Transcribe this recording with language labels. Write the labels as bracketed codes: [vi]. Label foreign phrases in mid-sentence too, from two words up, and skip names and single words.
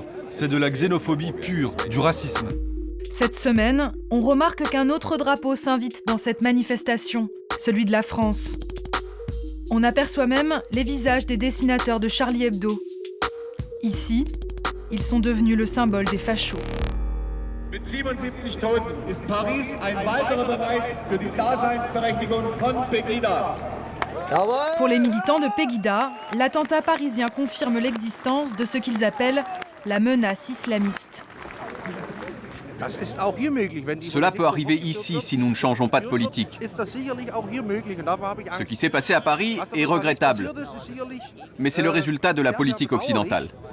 [fr] C'est de la xénophobie pure, du racisme. Cette semaine, on remarque qu'un autre drapeau s'invite dans cette manifestation, celui de la France. On aperçoit même les visages des dessinateurs de Charlie Hebdo. Ici, ils sont devenus le symbole des fachos. [de] Mit 77 Toten ist Paris ein weiterer Beweis für die Daseinsberechtigung von Pegida. [fr] Pour les militants de Pegida, l'attentat parisien confirme l'existence de ce qu'ils appellent la menace islamiste. Cela peut arriver ici si nous ne changeons pas de politique. Ce qui s'est passé à Paris est regrettable, mais c'est le résultat de la politique occidentale.